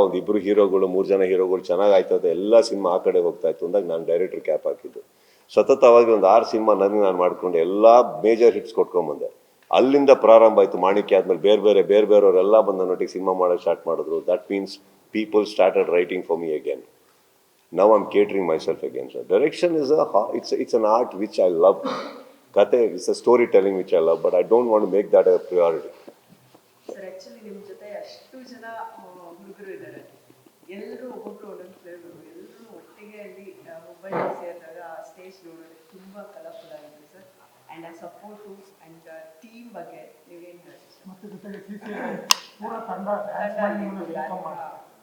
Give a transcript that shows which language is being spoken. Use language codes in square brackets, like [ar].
[kn] ಒಂದು 2 ಹೀರೋಗಳು 3 ಜನ ಹೀರೋಗಳು ಚೆನ್ನಾಗಿ ಆಯ್ತದೆ, ಎಲ್ಲ ಸಿನಿಮಾ ಆ ಕಡೆ ಹೋಗ್ತಾ ಇತ್ತು ಅಂದಾಗ ನಾನು ಡೈರೆಕ್ಟರ್ ಕ್ಯಾಪ್ ಹಾಕಿದ್ದು. ಸತತವಾಗಿ ಒಂದು 6 ಸಿನಿಮಾ ನನಗೆ ನಾನು ಮಾಡಿಕೊಂಡು ಎಲ್ಲ ಮೇಜರ್ ಹಿಟ್ಸ್ ಕೊಟ್ಕೊಂಬಂದೆ. ಅಲ್ಲಿಂದ ಪ್ರಾರಂಭ ಆಯಿತು. ಮಾಣಿಕ್ಯ ಆದಮೇಲೆ ಬೇರೆ ಬೇರೆಯವರೆಲ್ಲ ಬಂದು ನನ್ನೊಟ್ಟಿಗೆ ಸಿನಿಮಾ ಮಾಡೋಕ್ಕೆ ಸ್ಟಾರ್ಟ್ ಮಾಡಿದ್ರು. [en] That means people started writing for me again. Now I'm catering myself again, sir. Direction is it's an art which I love. Kate is a storytelling which I love, but I don't want to make that a priority. [kn] Sir, actually ನಿಮ್ಮ ಜೊತೆ ಅಷ್ಟು ಜನ ಹುಡುಗರು ಇದ್ದಾರೆ, ಎಲ್ಲರೂ ಒಬ್ಬೊಬ್ರು ಒಂದೊಂದು flavour, ಎಲ್ಲರೂ ಒಟ್ಟಿಗೆ ಅಲ್ಲಿ ಮೊಬೈಲ್ ಸೇರಿದಾಗ ಆ ಸ್ಟೇಜ್ ನೋಡೋದು ತುಂಬ ಕಲರ್ಫುಲ್ ಆಗಿದೆ ಸರ್. ಆ್ಯಂಡ್ ಆ ಸಪೋರ್ಟು ಆ್ಯಂಡ್ ಟೀಮ್ ಬಗ್ಗೆ ನೀವೇನು ಹೇಳ್ತೀವಿ ಸರ್? ಮತ್ತೆ ಜೊತೆಗೆ ಪೂರ ತಂಡ ಡ್ಯಾನ್ಸ್ ಮಾಡಿ ನಿಮ್ಮನ್ನ ವೆಲ್ಕಮ್ ಮಾಡ್ತಾರೆ.